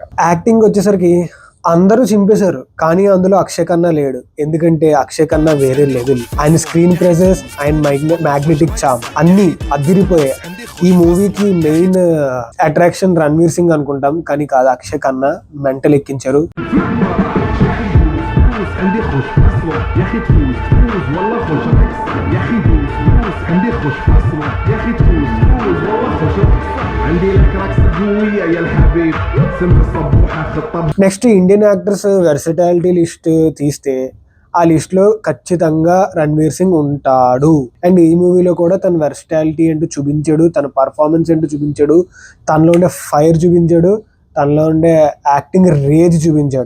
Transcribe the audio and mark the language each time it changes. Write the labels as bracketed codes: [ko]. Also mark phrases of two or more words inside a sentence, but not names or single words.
[te] యాక్టింగ్ వచ్చేసరికి అందరూ చింపేశారు, కానీ అందులో అక్షయ్ ఖన్నా లేడు. ఎందుకంటే అక్షయ్ ఖన్నా వేరే లెవెల్. ఆయన [en] screen presence, [te] ఆయన [en] magnetic charm [te] అన్ని అదిరిపోయాయి. ఈ మూవీకి [en] main attraction [te] రణ్వీర్ సింగ్ అనుకుంటాం, కానీ కాదు, అక్షయ్ ఖన్నా మెంటల్ ఎక్కించారు. [ar] عندي خوش اصلا يا اخي تفوز والله خوش يا اخي دوس عندي خوش اصلا يا اخي تفوز والله خوش عندي لك رقصه قويه يا الحبيب سم الصبوحه خطب. [en] next Indian actors versatility list [te] తీస్తే ఆ లిస్ట్ లో ఖచ్చితంగా రణ్వీర్ సింగ్ ఉంటాడు. అండ్ ఈ మూవీలో కూడా తన వెర్సిటాలిటీ ఏంటో చూపించాడు, తన పర్ఫార్మెన్స్ ఏంటో చూపించాడు, తనలో ఉండే ఫైర్ చూపించాడు, తనలో ఉండే [en] acting range [te] చూపించాడు.